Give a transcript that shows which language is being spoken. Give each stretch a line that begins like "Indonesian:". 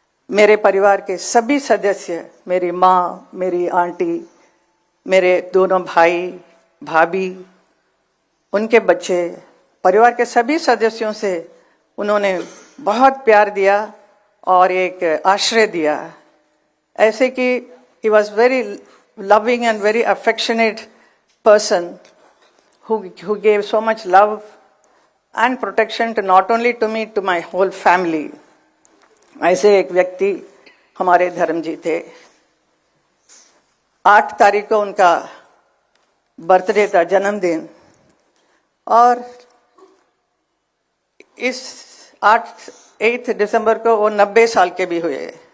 Hindi: मेरे परिवार के सभी सदस्य, मेरी माँ, मेरी आंटी, मेरे दोनों भाई भाभी, उनके बच्चे, परिवार के सभी सदस्यों से उन्होंने बहुत प्यार दिया और एक आश्रय दिया। ऐसे कि
English: he was very loving and very affectionate person who gave so much love and protection to not only to me, to my whole family.
Hindi: ऐसे एक व्यक्ति हमारे धर्म जी थे। 8 तारीख को उनका बर्थडे था, जन्मदिन, और इस 8 दिसंबर को वो 90 साल के भी हुए।